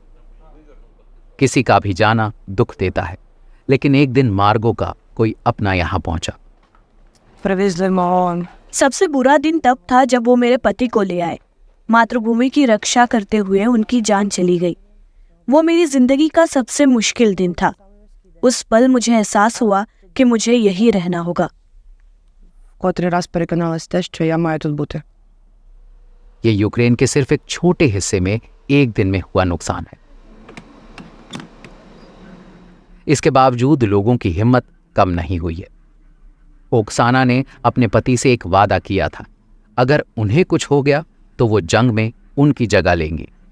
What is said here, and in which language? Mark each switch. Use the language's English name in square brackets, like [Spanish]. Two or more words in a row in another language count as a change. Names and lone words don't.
[Hindi] किसी का भी जाना दुख देता है, लेकिन एक दिन मार्गो का कोई अपना यहाँ पहुंचा। सबसे बुरा दिन तब था जब वो मेरे पति को ले आए। मातृभूमि की रक्षा करते हुए उनकी जान चली गई। वो मेरी जिंदगी का सबसे मुश्किल दिन था। उस पल मुझे एहसास हुआ कि मुझे यही रहना होगा। [Ukrainian] Котрий раз переконалась те, що я маю тут бути. [Hindi] ये यूक्रेन के सिर्फ एक छोटे हिस्से में एक दिन में हुआ नुकसान है। इसके बावजूद लोगों की हिम्मत कम नहीं हुई है। ओक्साना ने अपने पति से एक वादा किया था, अगर उन्हें कुछ हो गया तो वो जंग में उनकी जगह लेंगी।